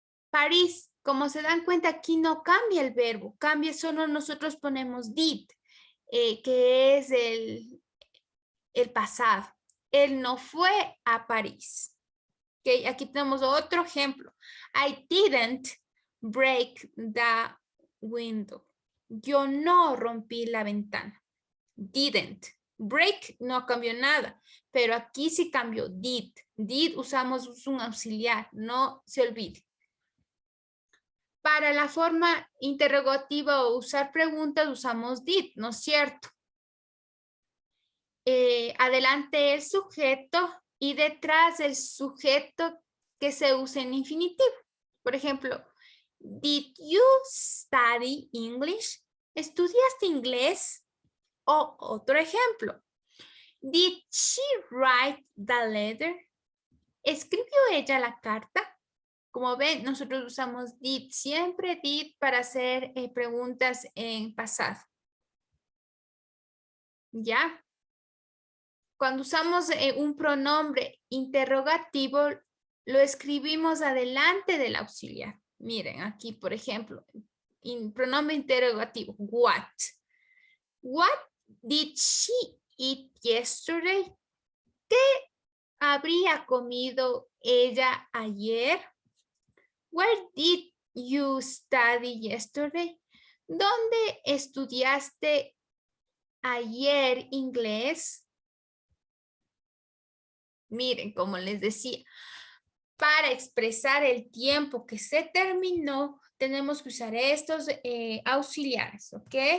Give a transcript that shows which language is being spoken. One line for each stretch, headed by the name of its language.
Spanish: París, como se dan cuenta, aquí no cambia el verbo, cambia solo nosotros ponemos did, que es el pasado. Él no fue a París. Okay, aquí tenemos otro ejemplo.
English: I didn't break the window.
Spanish: Yo no rompí la ventana. Didn't. Break no cambió nada, pero aquí sí cambió did. Did usamos un auxiliar, no se olvide. Para la forma interrogativa o usar preguntas usamos did, ¿no es cierto? Adelante el sujeto y detrás el sujeto que se usa en infinitivo. Por ejemplo,
English: did you study English?
Spanish: ¿Estudiaste inglés? O otro ejemplo,
English: did she write the letter?
Spanish: ¿Escribió ella la carta? Como ven, nosotros usamos did, siempre did para hacer preguntas en pasado. ¿Ya? Cuando usamos un pronombre interrogativo, lo escribimos adelante del auxiliar. Miren, aquí, por ejemplo, pronombre interrogativo, what?
English: What did she eat yesterday?
Spanish: ¿Qué habría comido ella ayer?
English: Where did you study yesterday?
Spanish: ¿Dónde estudiaste ayer inglés? Miren, como les decía, para expresar el tiempo que se terminó, tenemos que usar estos auxiliares, ¿ok?